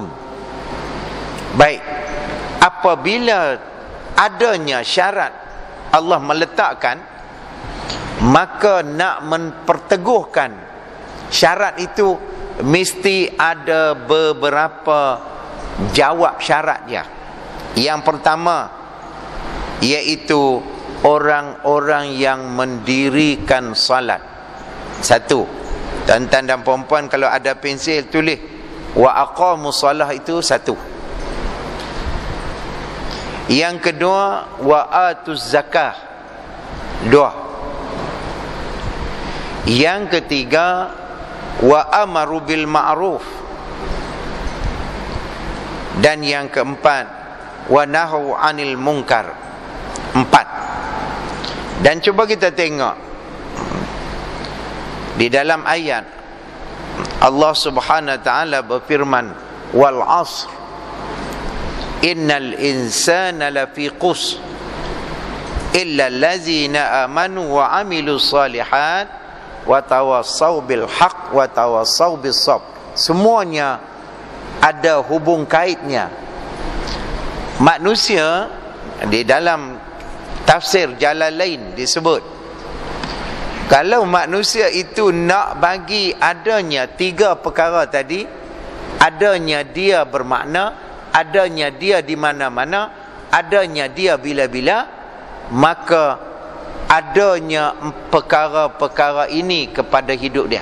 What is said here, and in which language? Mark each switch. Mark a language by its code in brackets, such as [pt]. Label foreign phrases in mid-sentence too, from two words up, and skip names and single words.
[ms] Baik, apabila adanya syarat Allah meletakkan, maka nak memperteguhkan syarat itu mesti ada beberapa jawab syarat dia. Yang pertama, iaitu orang-orang yang mendirikan salat. 1. Tuan-tuan dan puan-puan, kalau ada pensil tulis [ar] و أقاموا الصلاة, [ms] itu 1. Yang kedua, [ar] و آتوا الزكاة, 2. [ms] Yang ketiga, [ar] و أمروا بالمعروف. [ms] Dan yang keempat, [ar] و نهوا عن المنكر, 4. [ms] Dan cuba kita tengok di dalam ayat, Allah [ar] سبحانه وتعالى [ms] berfirman, [ar] والعصر إن الإنسان لفي خسر إلا الذين آمنوا وعملوا الصالحات وتواصوا بالحق وتواصوا بالصبر. [ms] Semuanya ada hubung kaitnya. Manusia, di dalam tafsir Jalalain disebut, kalau manusia itu nak bagi adanya 3 perkara tadi, adanya dia bermakna, adanya dia di mana-mana, adanya dia bila-bila, maka adanya perkara-perkara ini kepada hidup dia.